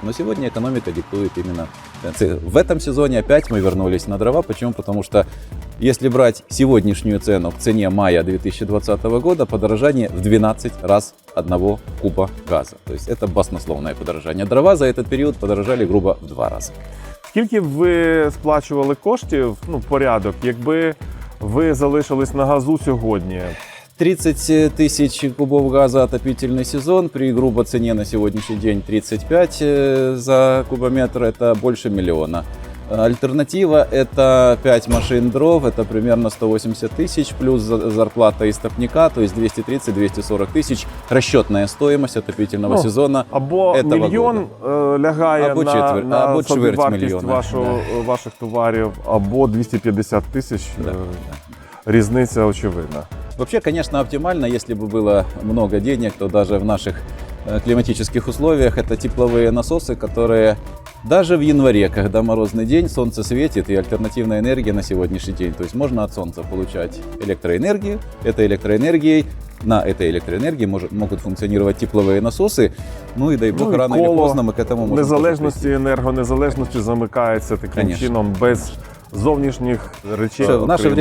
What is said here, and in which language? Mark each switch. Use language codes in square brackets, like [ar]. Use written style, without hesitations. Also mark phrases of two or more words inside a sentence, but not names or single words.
[ru] Но сегодня экономика диктует именно... В этом сезоне опять мы вернулись на дрова. Почему? Потому что если брать сегодняшнюю цену к цене мая 2020 года, подорожание в 12 раз 1 куба газа. То есть это баснословное подорожание. Дрова за этот период подорожали грубо в 2 раза. [uk] Скільки б ви сплачували коштів, порядок, якби ви залишились на газу сьогодні? [ru] 30 тысяч кубов газа отопительный сезон при грубо цене на сегодняшний день 35 за кубометр, это больше 1 миллиона. Альтернатива – это 5 машин дров, это примерно 180 тысяч, плюс зарплата истопника, то есть 230-240 тысяч. Расчетная стоимость отопительного сезона. [uk] Або [ru] этого [uk] мільйон лягає Або на або чверть собівартість мільйона. ваших товарів, або 250 тисяч. [ru] Да. [uk] Різниця очевидна. [ru] Вообще, конечно, оптимально, если бы было много денег, то даже в наших климатических условиях это тепловые насосы, которые даже в январе, когда морозный день, солнце светит и альтернативная энергия на сегодняшний день. То есть можно от солнца получать электроэнергию. На этой электроэнергии могут функционировать тепловые насосы. Ну и дай бог, [uk] і [ru] рано или [uk] коло [ru] поздно мы к этому можем тоже [uk] незалежності, [ru] прийти. [uk] енергонезалежності замикається таким [ru] Конечно. [uk] чином без зовнішніх речей. В наше окрім-